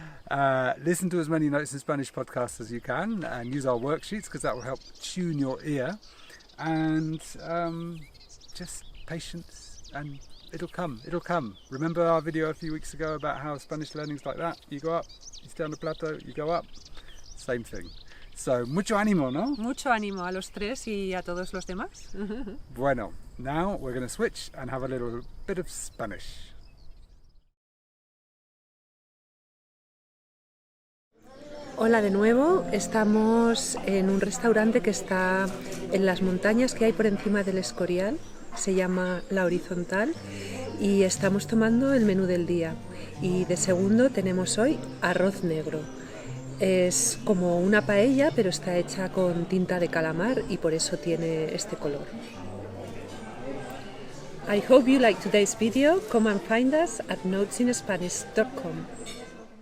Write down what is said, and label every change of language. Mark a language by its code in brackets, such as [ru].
[en] Listen to as many Notes in Spanish podcasts as you can, and use our worksheets because that will help tune your ear. And just patience, and it'll come. It'll come. Remember our video a few weeks ago about how Spanish learning's like that? You go up, you stay on the plateau, you go up. Same thing. So, [es] mucho ánimo, ¿no? Mucho ánimo a los 3 y a todos los demás. [en] Bueno, now we're going to switch and have a little bit of Spanish. [es] Hola de nuevo, estamos en un restaurante que está en las montañas que hay por encima del Escorial, se llama La Horizontal y estamos tomando el menú del día. Y de segundo tenemos hoy arroz negro. Es como una paella, pero está hecha con tinta de calamar y por eso tiene este color. [en] I hope you like today's video. Come and find us at notesinsspanish.com.